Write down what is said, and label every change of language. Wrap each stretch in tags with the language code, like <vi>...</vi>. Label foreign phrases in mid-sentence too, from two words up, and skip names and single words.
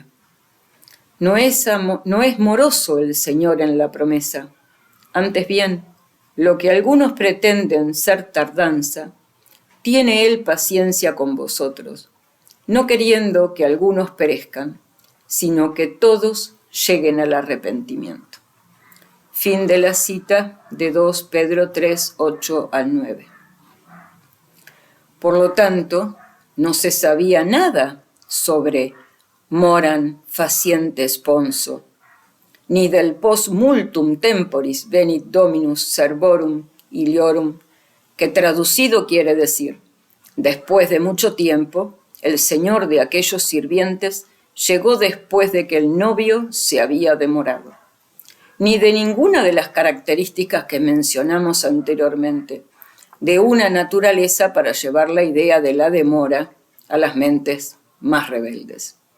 <es>No es moroso el Señor en la promesa, antes bien, lo que algunos pretenden ser tardanza, tiene Él paciencia con vosotros, no queriendo que algunos perezcan, sino que todos lleguen al arrepentimiento. Fin de la cita de 2 Pedro 3, 8 al 9. Por lo tanto, no se sabía nada sobre</es> <la>moram faciente sponso,</la> <es>ni del</es> <la>post multum temporis venit dominus servorum iliorum,</la> <es>que traducido quiere decir, después de mucho tiempo, el Señor de aquellos sirvientes llegó después de que el novio se había demorado, ni de ninguna de las características que mencionamos anteriormente, de una naturaleza para llevar la idea de la demora a las mentes más rebeldes.</es>